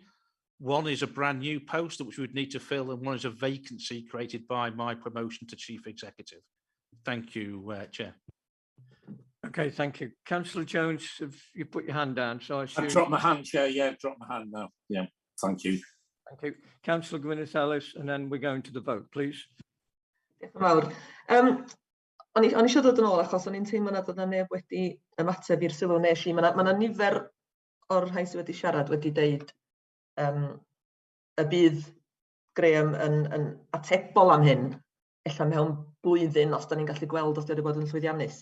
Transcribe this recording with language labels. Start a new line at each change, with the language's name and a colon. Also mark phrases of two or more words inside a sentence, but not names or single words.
English: One is a brand new post which we would need to fill, and one is a vacancy created by my promotion to Chief Executive. Thank you, Chair. Okay, thank you. Councillor Jones, have you put your hand down? So I've dropped my hand, Chair. Yeah, I've dropped my hand now. Yeah, thank you. Thank you. Councillor Gwyneth Ellis, and then we're going to the vote, please.
Welsh: Diolch yn fawr. O'n i eisiau dod yn ôl achos o'n i'n teimlo nad oedd neb wedi ymateb i'r sylw nes i. Mae yna nifer o'r rhai sydd wedi siarad wedi deud y bydd Graham yn atebol am hyn, ella mewn blwyddyn os da ni'n gallu gweld os wedi bod yn llwyddiannus.